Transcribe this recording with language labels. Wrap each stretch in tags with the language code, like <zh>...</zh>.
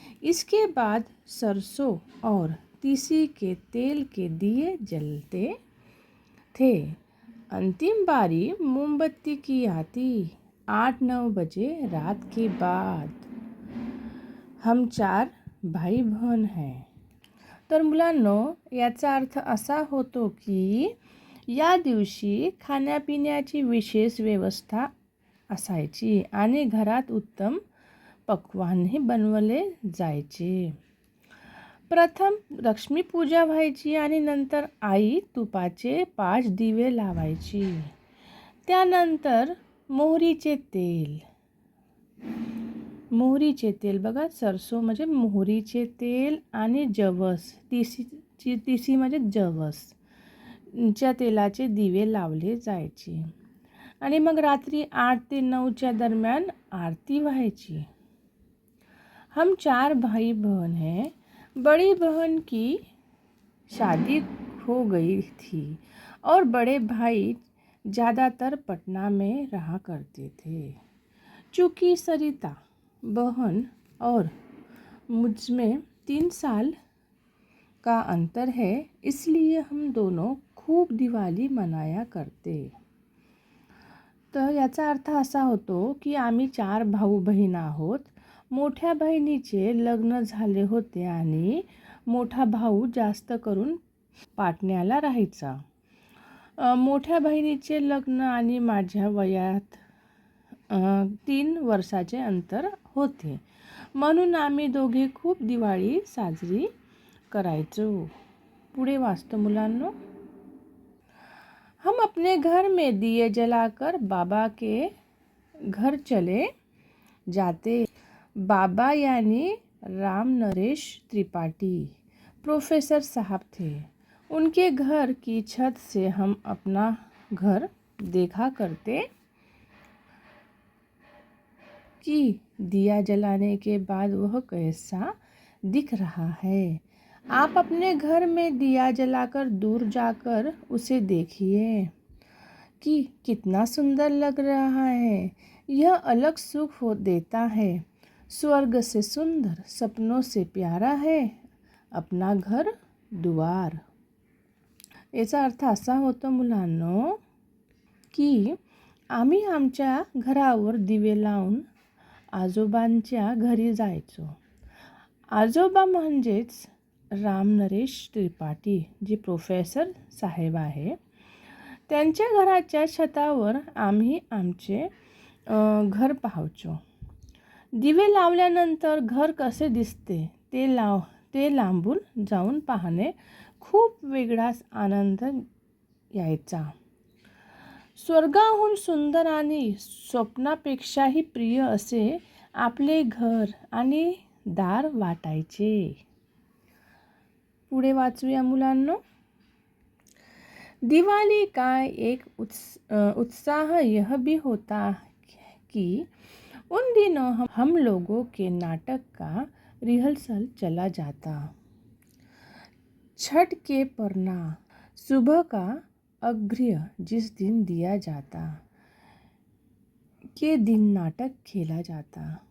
<hi>इसके बाद सरसों और तीसी के तेल के दिए जलते थे। अंतिम बारी मोमबत्ती की आती 8-9 बजे रात के बाद। हम 4 भाई बहन हैं।</hi> <mr>तर मुलांनो, याचा अर्थ असा होतो की या दिवशी खाण्यापिण्याची विशेष व्यवस्था असायची आणि घरात उत्तम पक्वान्नही बनवले जायचे। प्रथम लक्ष्मी पूजा व्हायची आणि नंतर आई तुपाचे 5 दिवे लावायची। त्यानंतर मोहरीचे तेल बघा, सरसो म्हणजे मोहरीचे तेल आणि जवस, तिसी म्हणजे जवस च्या तेलाचे दिवे लावले जायचे आणि मग रात्री 8 ते 9 दरम्यान आरती व्हायची।</mr> <hi>हम 4 भाई बहन हैं। बड़ी बहन की शादी हो गई थी और बड़े भाई ज़्यादातर पटना में रहा करते थे। चूँकि सरिता बहन और मुझ में 3 साल का अंतर है, इसलिए हम दोनों खूप दिवाळी मनाया करते।</hi> <mr>तर याचा अर्थ असा होतो की आम्ही 4 भाऊ बहीण आहोत। मोठ्या बहिणीचे लग्न झाले होते आणि मोठा भाऊ जास्त करून पाटण्याला राहायचा। मोठ्या बहिणीचे लग्न आणि माझ्या वयात 3 वर्षाचे अंतर होते, म्हणून आम्ही दोघे खूप दिवाळी साजरी करायचो। पुढे वाचतो मुलांनो।</mr> <hi>हम अपने घर में दिए जलाकर बाबा के घर चले जाते। बाबा यानी राम नरेश त्रिपाठी प्रोफेसर साहब थे। उनके घर की छत से हम अपना घर देखा करते कि दिया जलाने के बाद वह कैसा दिख रहा है। आप अपने घर में दिया जलाकर दूर जाकर उसे देखिए कि कितना सुंदर लग रहा है। यह अलग सुख हो देता है। स्वर्ग से सुंदर, सपनों से प्यारा है अपना घर दुआर।</hi> <mr>याचा अर्थ असा होतो मुलांनो की आम्ही आमच्या घरावर दिवे लावून आजोबांच्या घरी जायचो। आजोबा म्हणजेच राम नरेश त्रिपाठी, जे प्रोफेसर साहेब आहे, त्यांच्या घराच्या छतावर आम्ही आमचे घर पाहायचो। दिवे लावल्यानंतर घर कसे दिसते ते लांबून जाऊन पाहणे खूप वेगळाच आनंद यायचा। स्वर्गाहून सुंदर आणि स्वप्नापेक्षाही प्रिय असे आपले घर आणि दार वाटायचे। पुढे वाचूया मुलांनो।</mr> <hi>दिवाली का एक उत्साह यह भी होता कि उन दिनों हम लोगों के नाटक का रिहर्सल चला जाता। छठ के परना सुबह का अर्घ्य जिस दिन दिया जाता के दिन नाटक खेला जाता।</hi>